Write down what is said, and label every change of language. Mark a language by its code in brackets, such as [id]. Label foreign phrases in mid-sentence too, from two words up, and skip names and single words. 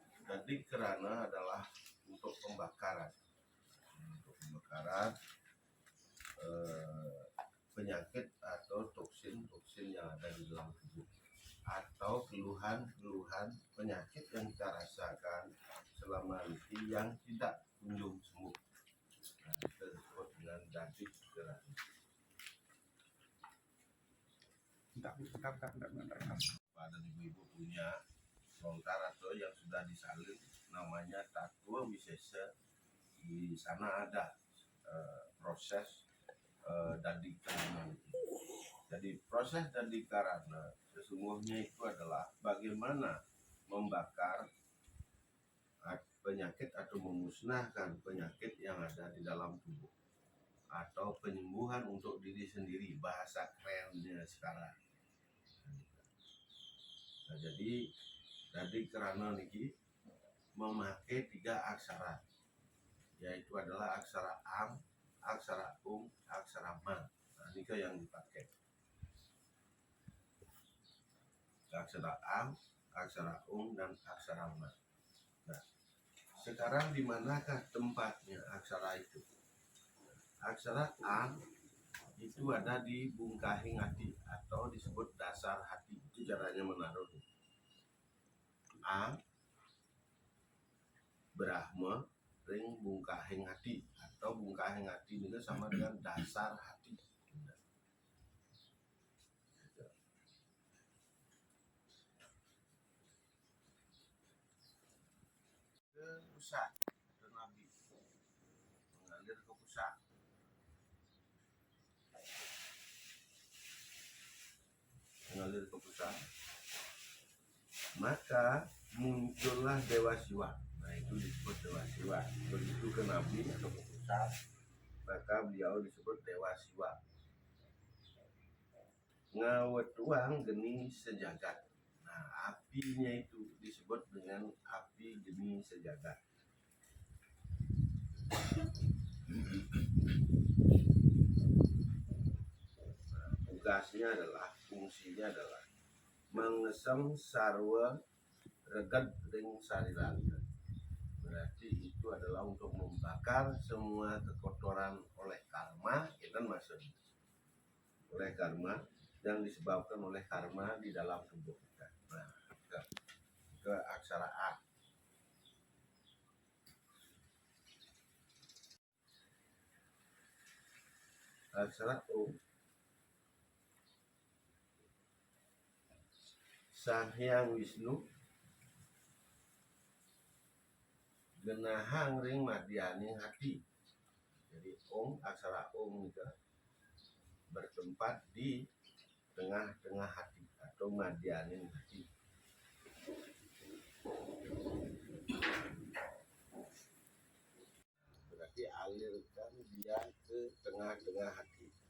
[id] Jadi kerana adalah untuk pembakaran, penyakit atau toksin yang ada di dalam tubuh, atau keluhan penyakit yang kita rasakan selama ini yang tidak kunjung sembuh. Nah, kita disebut dengan jadi kerana. Pada ibu-ibu punya lontar atau yang sudah disalin namanya tatua wisesa, di sana ada proses dadi karana. Jadi proses dadi karana sesungguhnya itu adalah bagaimana membakar penyakit atau memusnahkan penyakit yang ada di dalam tubuh, atau penyembuhan untuk diri sendiri, bahasa kerennya sekarang. Nah, jadi kerana niki memakai 3 aksara, yaitu adalah aksara am, aksara aksara man. Nah, ini yang dipakai. Aksara am, aksara dan aksara man. Nah, sekarang di manakah tempatnya aksara itu? Aksara am itu ada di [ban] bungkahing hati [id] atau disebut dasar hati. Itu caranya menaruhnya. Am, Brahma, [ban] ring bungkahing hati, [id] atau [ban] bungkahing hati [id] itu sama dengan dasar hati. Ke pusat atau nabi, mengalir ke pusat. Mengalir ke pusat, maka muncullah Dewa Siwa. Nah, itu disebut Dewa Siwa. Begitu ke nabi atau ke pusat, maka beliau disebut Dewa Siwa. [ban] Ngawetuang geni sejagat. [id] Nah, apinya itu disebut dengan api [ban] geni sejagat. [id] Nah, tugasnya adalah, fungsinya adalah [ban] mengesem sarwa reged ring sariranta. [id] Berarti itu adalah untuk membakar semua kekotoran oleh karma, itu kan maksudnya. Oleh karma yang disebabkan oleh karma di dalam tubuh kita. Nah, ke aksara A. Aksara O. [ban] Sang Hyang Wisnu genahang ring madyaning hati. [id] Jadi aksara Om itu bertempat di tengah-tengah hati atau [ban] madyaning hati. [id] Berarti alirkan dia ke tengah-tengah hati.